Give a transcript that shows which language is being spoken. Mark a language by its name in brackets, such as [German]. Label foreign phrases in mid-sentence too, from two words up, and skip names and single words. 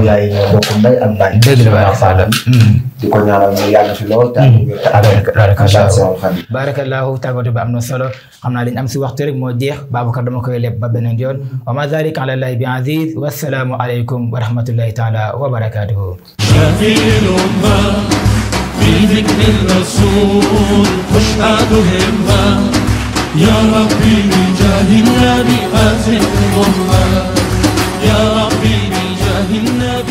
[Wolof] yaay ñoo bokk ndey ak baay dëgg la barakallahu di ko ñaanal mu yàgg fi lool te barakallahu tàggatu bi am na solo xam naa liñ am si waxtu rek moo jeex Babacar dama koy leb ba beneen yoon [Arabic] وما ذلك على الله بعزيز والسلام عليكم ورحمة الله تعالى وبركاته في ذكر الرسول تشهد همة يا ربي بجاه النبي أزل الأمة يا ربي بجاه النبي